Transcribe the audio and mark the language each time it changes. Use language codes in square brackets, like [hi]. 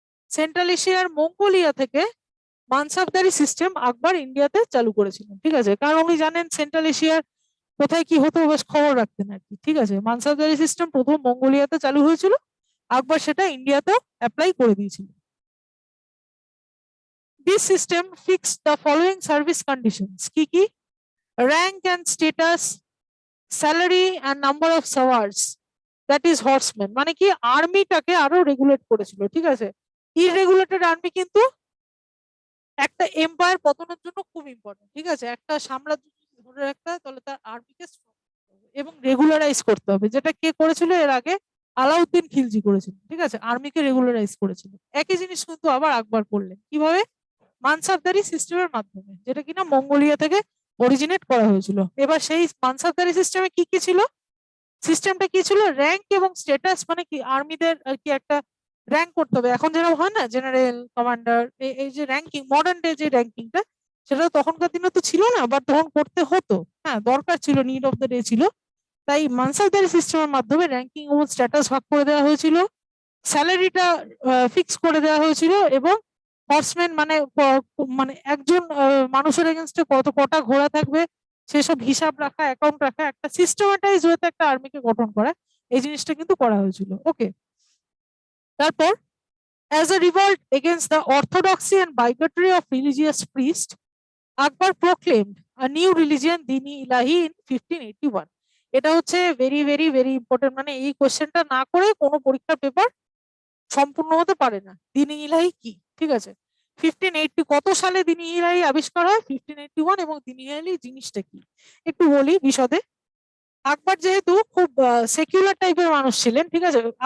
[bn] Central এশিয়ার Mongolia থেকে মানসাবদারি system আকবর ইন্ডিয়াতে চালু করেছিলেন, ঠিক আছে? কারণ উনি জানেন সেন্ট্রাল এশিয়ার কোথায় কি হতো, বেশ খবর রাখতেন আর কি, ঠিক আছে? মানসাবদারি সিস্টেম প্রথম মঙ্গোলিয়াতে চালু হয়েছিল, আকবর সেটা ইন্ডিয়াতেও অ্যাপ্লাই করে দিয়েছিল। [en] This system fixed the following service conditions. [bn] কি কি? [en] Rank and status, salary and number of sawars, that is horsemen, [bn] মানে কি আর্মিটাকে আরো রেগুলেট করেছিল, ঠিক আছে? ইররেগুলেটেড আর্মি কিন্তু একটা এম্পায়ার পতনের জন্য খুব ইম্পর্টেন্ট, ঠিক আছে? একটা সাম্রাজ্য যদি ধরে রাখতে হয় তাহলে তার আর্মিকে এবং রেগুলারাইজ করতে হবে, যেটা কে করেছিল এর আগে? আলাউদ্দিন খিলজি করেছিল, ঠিক আছে? আর্মিকে রেগুলারাইজ করেছিল। একই জিনিস কিন্তু আবার আকবর করলেন, কিভাবে? মানসাবদারি সিস্টেমের মাধ্যমে, যেটা কিনা মঙ্গোলিয়া থেকে অরিজিনেট করা হয়েছিল। এবার সেই মানসাবদারি সিস্টেমে কি কি ছিল? সিস্টেমটা কি ছিল? র্যাঙ্ক এবং স্ট্যাটাস, মানে কি আর্মিদের আর কি একটা র্যাঙ্ক করতে হবে, এখন যেরকম হয় না জেনারেল, কমান্ডার, এই যে র্যাঙ্কিং, মডার্ন ডে যে র্যাঙ্কিংটা, সেটা তখনকার দিনে তো ছিল না, বাট তখন করতে হতো, হ্যাঁ, দরকার ছিল, নিড অফ দ্য ডে ছিল। তাই মানসাবদারি সিস্টেমের মাধ্যমে র্যাঙ্কিং এবং স্ট্যাটাস ভাগ করে দেওয়া হয়েছিল, স্যালারিটা ফিক্স করে দেওয়া হয়েছিল, এবং হর্সম্যান মানে মানে একজন মানুষের এগেনস্টে কটা ঘোড়া থাকবে সেসব হিসাব রাখা, অ্যাকাউন্ট রাখা, একটা সিস্টেমেটাইজ হতে একটা আর্মিকে গঠন করা, এই জিনিসটা কিন্তু করা হয়েছিল। ওকে, তারপর [en] as a revolt against the orthodoxy and bigotry of religious priests, Akbar proclaimed a new religion, Dini Ilahi, in 1581. [bn] এটা হচ্ছে [en] very very very important, [bn] মানে এই কোশ্চেনটা না করে কোনো পরীক্ষার পেপার সম্পূর্ণ হতে পারে না। দিনী ইলাহি কি, ঠিক আছে? 1580 কত সালে দিনী ইলাহি আবিষ্কার হয়? 1581। এবং দিনী ইলাহি জিনিসটা কি একটু বলি বিশদে। আকবর যেহেতু খুব সেকুলার টাইপের মানুষ ছিলেন, ঠিক আছে?